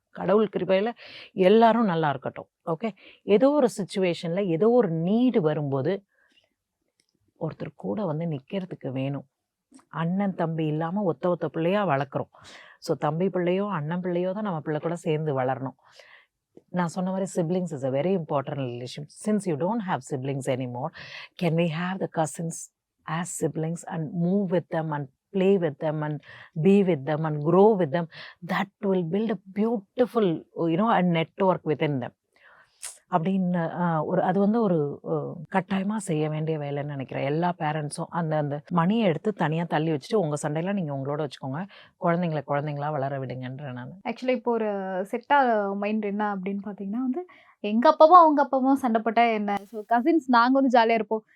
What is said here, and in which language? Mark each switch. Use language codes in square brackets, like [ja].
[ta] கடவுள் கிருபையில எல்லாரும் நல்லா இருக்கட்டும். ஓகே. ஏதோ ஒரு சிச்சுவேஷன்ல ஏதோ ஒரு நீடு வரும்போது ஒருத்தர் கூட வந்து நிக்கிறதுக்கு வேணும். அண்ணன் தம்பி இல்லாம ஒத்த பிள்ளையா வளர்க்குறோம். ஸோ தம்பி பிள்ளையோ அண்ணன் பிள்ளையோ தான் நம்ம பிள்ளை கூட சேர்ந்து வளரணும். நான் சொன்ன மாதிரி [en] siblings is a very important relation. Since you don't have siblings anymore, can we have the cousins as siblings and move with them and play with them and be with them and grow with them? That will build a beautiful, a network within them. [ta] அப்படின்னு அது வந்து ஒரு கட்டாயமா செய்ய வேண்டிய வேலைன்னு நினைக்கிறேன். எல்லா பேரண்ட்ஸும் அந்த மணியை எடுத்து தனியா தள்ளி வச்சுட்டு உங்க சண்டையெல்லாம் நீங்க உங்களோட வச்சுக்கோங்க. குழந்தைங்களா வளர விடுங்கன்றேன் நான். ஆக்சுவலி இப்போ ஒரு செட்டா மைண்ட் என்ன அப்படின்னு பார்த்தீங்கன்னா வந்து எங்க அப்பாவும் அவங்க அப்பாவும் சண்டை போட்டா என்ன, ஸோ கசின்ஸ் நாங்க வந்து ஜாலியா இருப்போம்.